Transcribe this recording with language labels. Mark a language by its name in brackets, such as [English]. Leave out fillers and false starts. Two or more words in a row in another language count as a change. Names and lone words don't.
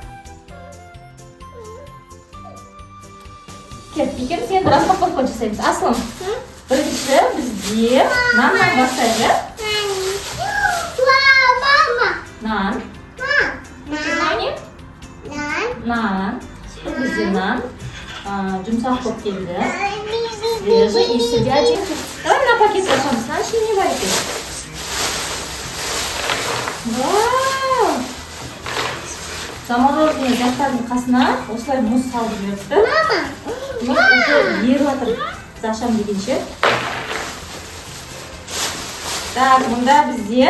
[Kazakh] Кет, екеуміз енді распаковка жасаймыз. Аслым, бірінші бізде наннан бастайық. Нан. Нан. Бізде нан. Жұмсақ болып келді. [Russian] Свежий. И сюда один. Давай на пакет ашамыз. Наши [Kazakh] не бар екен. [Russian] Вау! [Kazakh] Замороженный заттардың қасына осылай мұз салып жіберіпті. Мұз осы еріп жатыр. Ашам дегенше. Так, мұнда бізде.